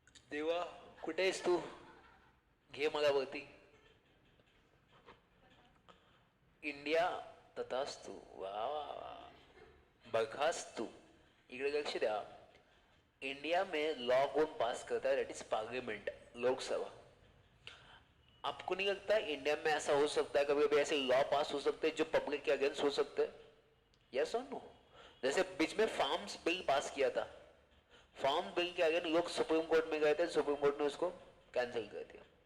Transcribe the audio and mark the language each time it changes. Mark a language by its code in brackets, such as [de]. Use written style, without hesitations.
[mr] देवा कुठे आहेस तू? घे मला वरती. इंडिया तथास्तु. वा वा वा, बरखास्तु. इकडे लक्ष द्या. [hi] इंडिया में लॉ कौन पास करता है? [en] That is parliament, Lok Sabha. [hi] आपको नहीं लगता है इंडिया में ऐसा हो सकता है, कभी कभी ऐसे लॉ पास हो सकते हैं जो पब्लिक के अगेंस्ट हो सकते हैं? यस और नो? जैसे बीच में फार्म्स बिल पास किया था, फार्म बिल के अगेंस्ट लोग सुप्रीम कोर्ट में गए थे, सुप्रीम कोर्ट ने उसको कैंसिल कर दिया.